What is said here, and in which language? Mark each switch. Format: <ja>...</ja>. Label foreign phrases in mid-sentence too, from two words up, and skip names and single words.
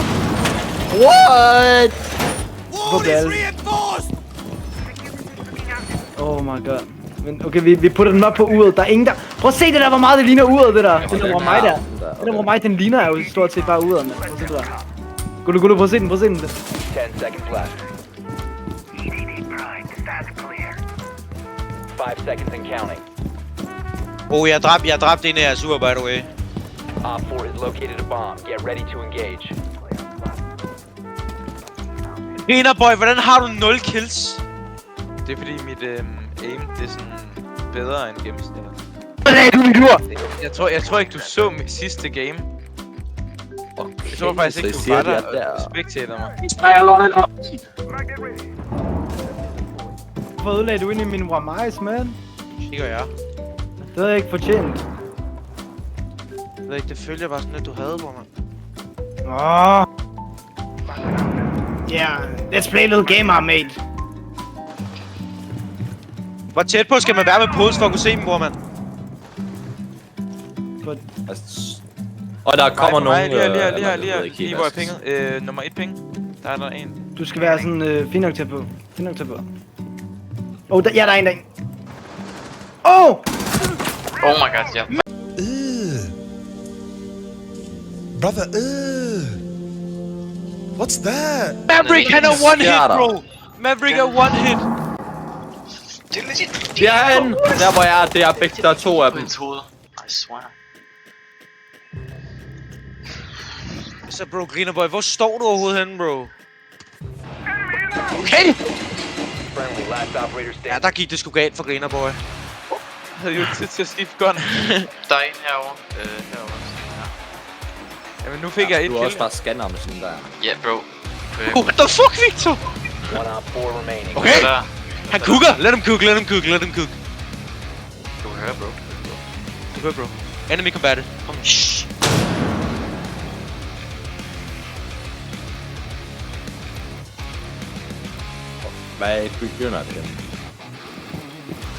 <en>What?</en> <da>Hvor bliver alle?</da> <en>Oh my god.</en> <da>Men okay, vi putter den op på uret. Der er ingen der... Prøv at se det der, hvor meget det ligner uret, det der. Den der hvor mig der. Den der hvor mig, den ligner jo stort set bare uret, mand. Prøv at se det der. Gullu, prøv at se den,</da> <en>10 seconds left. 5 seconds and counting.</en> <da>Oh, jeg dræbte en af jeres uger,</da> <en>by the way. Op 4 has located a bomb. Get ready to engage.</en> <da>Griner boy, hvordan har du 0 kills? Det er fordi mit aim, det er sådan bedre end gennemsnittet. Nej, du er min lur! Jeg tror ikke du så mit sidste game. Okay, Jeg tror faktisk ikke så du siger var de, der at og spectator mig. Hvorfor ødelagde du ind i min Wamais, man? Det gør jeg. Det havde jeg ikke fortjent. Jeg ved ikke, det følger bare sådan, at du havde på mig. Åh.</da> <en>Yeah, let's play a little game, mate.</en> <da>Hvor tæt på skal man være med Pulse for at kunne se dem, bror, mand? Og der kommer nogen... Lige hvor jeg pinget. Nummer 1 ping. Der er der en. Du skal være sådan, fin nok til på. Oh, ja, der er en. Oh! Oh my god, ja.</da> <en>Brother, what's that?</en> <da>Maverick, han er</da> <en>one hit,</en> <da>bro! Maverick er</da> <en>one hit!</en> <da>Det er han! Der hvor jeg er, det er begge, der er 2 af dem.</da> <en>I swear.</en> <da>Så bro, griner boy, hvor står du overhovedet henne, bro? Okay!</da> <en>Friendly, last operator</en> <da>Ja,</da> <en>standing.</en> <da>der gik det sgu galt for griner boy. Jeg havde jo tid til at skifte gun. Der er en herovre. Herovre. Ja. Jamen nu fik jeg et Du er også kill. bare scanner med sådan der. Ja, bro.</da> <en>What the fuck, Victor? 1 Op 4 remaining.</en> <da>Okay! Der. Han cooker!</da> <en>Let him cook.</en> <da>Du kan høre, bro. Du hører, bro.</da> <en>Enemy combated.</en> <da>Kom. Shh. Hvad begynder det?</da>